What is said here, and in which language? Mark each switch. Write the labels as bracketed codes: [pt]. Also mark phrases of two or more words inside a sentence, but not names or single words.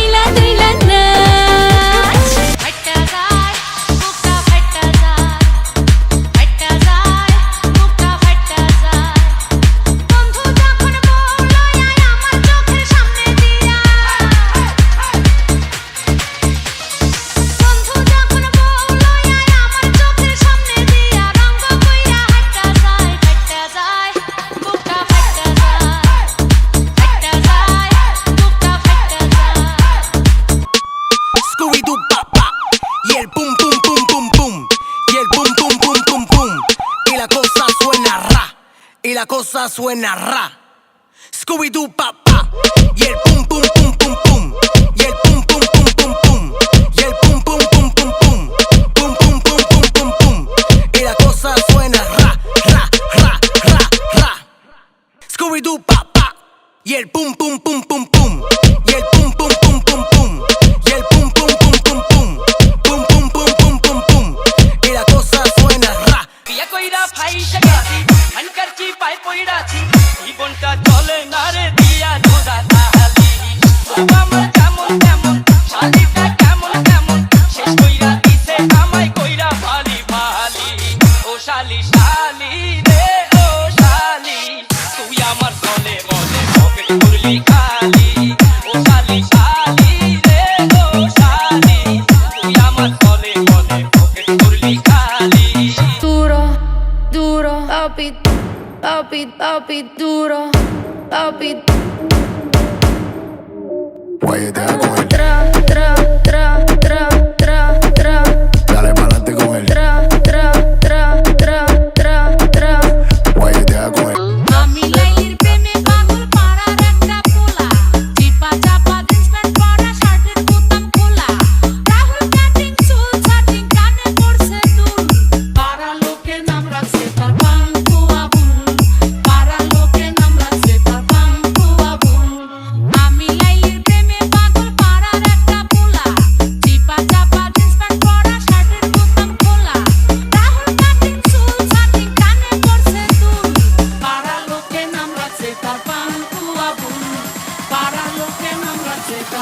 [bn] নাচ ফাটা যায় বুকটা ফাটা যায় ফাটা যায় বুকটা ফাটা যায় বন্ধু যখন বলল আমার চোখের সামনে দিয়া বন্ধু যখন বলল আমার চোখের সামনে দিয়া রঙ্গ কইরা হাঁটা যায় বুকটা ফাটা যায় ফাটা যায় বুকটা ফাটা যায় [es] Scooby-Doo pop pop y el pum pum pum pum pum y el pum pum pum pum pum y la cosa suena ra y la cosa suena ra. Scooby-Doo pop pop y el pum pum pum pum pum y el pum pum pum pum pum y el pum pum pum pum pum pum pum pum pum pum pum y la cosa suena ra ra ra ra ra. Scooby-Doo pop pop y el pum pum pum pum pum y el pum pum pum pum pum y el pum pum pum pum pum pum pum pum pum pum pum y la cosa suena ra. [bn] বিয়া কইরা ফাইসা গেছি আনকার কি পাই পইড়াছি জীবনটা চলে না রে দিয়া জোড়া তাহালি আমার কেমন কেমন শালিটা কেমন কেমন শেষ কইরা দিছে আমায় কইরা ভালি ভালি ও শালি শালি রে ও শালি তুই আমার চলে বলে পকেট করলি খালি ও শালি শালি রে ও শালি তুই আমার চলে বলে পকেট করলি খালি [es] duro, duro, papi, duro, papi. Guayetea con él, Tra, tra, tra, tra, tra, tra, dale pa'lante con él. tra, tra, tra, tra, tra, tra. Guayetea con él. [bn] আমি লাইলির প্রেমে পাগল পাড়ার একটা পোলা চিপা চাপা জিন্স প্যান্ট পরা শার্টের বোতাম খোলা রাহুল কাটিং চুল ছাটিং কানে পড়ছে দুল পাড়া লোকে নাম রাখছে তার পাঙ্কু আবুল পাড়া লোকে নাম রাখছে তার পাঙ্কু আবুল আমি লাইলির প্রেমে পাগল পাড়ার একটা পোলা চিপা চাপা জিন্স প্যান্ট পরা শার্টের বোতাম খোলা রাহুল কাটিং চুল ছাটিং কানে পড়ছে দুল পাড়া লোকে নাম রাখছে তার পাঙ্কু আবুল পাড়া লোকে নাম রাখছে তার